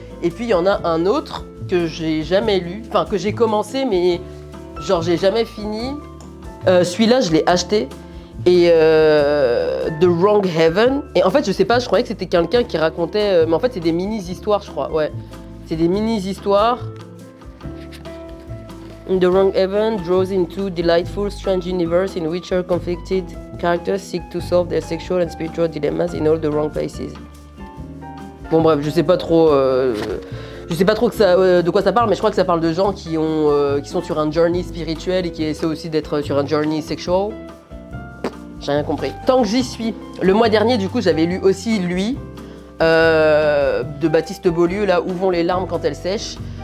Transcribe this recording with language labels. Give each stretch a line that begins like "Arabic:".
French: Et puis, il y en a un autre que j'ai jamais lu, enfin, que j'ai commencé, mais genre, j'ai jamais fini. Celui-là, je l'ai acheté. Et The Wrong Heaven. Et en fait, je sais pas, je croyais que c'était quelqu'un qui racontait. Mais en fait, c'est des mini-histoires, je crois. Ouais. C'est des mini-histoires.
English: The Wrong Heaven draws into delightful, strange universe in which our conflicted characters seek to solve their sexual and spiritual dilemmas in all the wrong places.
French: Bon bref, je sais pas trop de quoi ça parle, mais je crois que ça parle de gens qui sont sur un journey spirituel et qui essaient aussi d'être sur un journey sexual. J'ai rien compris. Tant que j'y suis, le mois dernier, du coup, j'avais lu aussi lui, de Baptiste Beaulieu, là, Où vont les larmes quand elles sèchent.